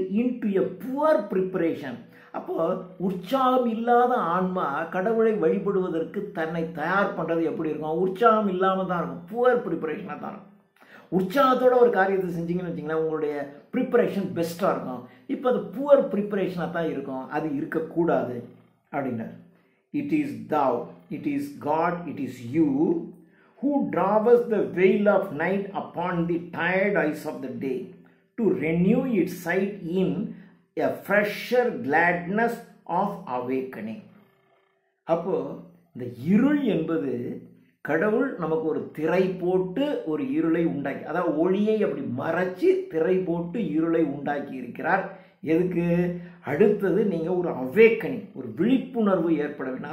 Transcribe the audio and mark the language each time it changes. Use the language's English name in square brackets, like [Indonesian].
[English] Into a poor preparation. [Tamil] அப்போ உற்சாகம் இல்லாத ஆன்மா கடவுளை வழிபடுவதற்கு தன்னை தயார் பண்ணுறது எப்படி இருக்கும்? உற்சாகம் இல்லாமல் தான் இருக்கும், புவர் ப்ரிப்பரேஷனாக தான் இருக்கும். உற்சாகத்தோட ஒரு காரியத்தை செஞ்சீங்கன்னு வச்சிங்களேன், உங்களுடைய ப்ரிப்பரேஷன் பெஸ்ட்டாக இருக்கும். இப்போ அது புவர் ப்ரிப்பரேஷனாக தான் இருக்கும், அது இருக்கக்கூடாது அப்படின்னார். [English] It is thou, it is God, it is you who drawest the veil of night upon the tired eyes of the day to renew its sight in a fresher gladness of awakening. [Tamil] அப்போ இந்த இருள் என்பது கடவுள் நமக்கு ஒரு திரை போட்டு ஒரு இருளை உண்டாக்கி, அதாவது ஒளியை அப்படி மறைச்சி திரை போட்டு இருளை உண்டாக்கி இருக்கிறார். எதுக்கு? அடுத்தது நீங்கள் ஒரு அவேக்கனிங், ஒரு விழிப்புணர்வு ஏற்பட வேண்டும்.